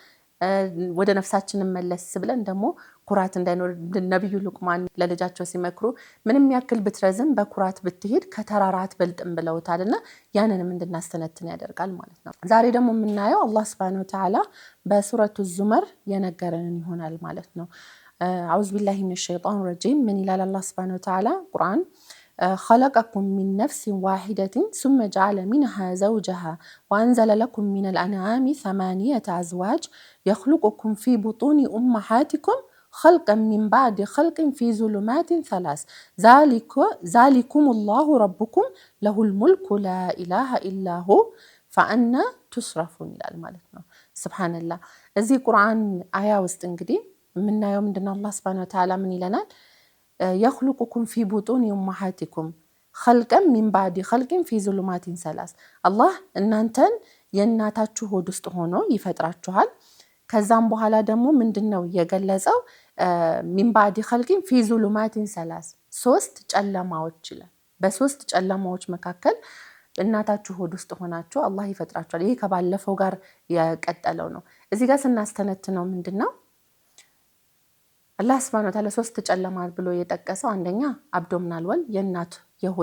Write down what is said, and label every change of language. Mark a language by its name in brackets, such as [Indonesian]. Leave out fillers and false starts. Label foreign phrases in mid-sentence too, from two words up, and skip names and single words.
[Amharic] ወደ ነፍሳችንን መለስ ብለን ደግሞ ኩራት እንዳይኖር ነብዩ ሉቅማን ለልጃቸው ሲመክሩ ምንም ያክል ብትረዝም በኩራት ብትሄድ ከተራራ አትበልጥም ብለውታልና ያንንም እንድናስተነትን ያደርጋል ማለት ነው። ዛሬ ደግሞ የምናየው [Arabic] الله سبحانه وتعالى [Amharic] በሱረቱ ዙመር የነገረንን ይሆናል ማለት ነው። [Arabic] أعوذ بالله من الشيطان الرجيم። [Amharic] ምን ይላል [Arabic] الله سبحانه وتعالى [Amharic] ቁርአን [Arabic] خلقكم من نفس واحدة ثم جعل منها زوجها وأنزل لكم من الأنعام 8 أزواج يخلقكم في بطون أمهاتكم خلقا من بعد خلق في ظلمات 3 ذلكم الله ربكم له الملك لا إله إلا هو فأنا تصرفون [Amharic] ይላል ማለት ነው። [Arabic] ሱብሃንአላህ። [Amharic] እዚህ ቁርአን አያ ውስጥ እንግዲህ የምናየው ምንድነው? [Arabic] الله سبحانه وتعالى [Amharic] ምን ይለናል? [Arabic] يخلقكم في بطون أمهاتكم خلقا من بعد خلق في ظلمات 3 [Amharic] አላህ እናንተን የእናታችሁ ሆድ ውስጥ ሆኖ ይፈጥራችኋል። ከዛም በኋላ ደግሞ ምንድነው የገለጸው? [Arabic] من بعد خلق في ظلمات 3 [Amharic] ሶስት ጨለማዎች ይላል። በሶስት ጨለማዎች መካከል እናታችሁ ሆድ ውስጥ ሆናችሁ አላህ ይፈጥራችኋል። ይሄ ከባለፈው ጋር የቀጠለው ነው። እዚህ ጋር ስናስተነትነው ምንድነው [Arabic] الله سبحانه وتعالى [Amharic] ሶስት ጨለማ ብሎ የጠቀሰው አንደኛ [English] abdominal wall [Amharic] የእናት የሆድ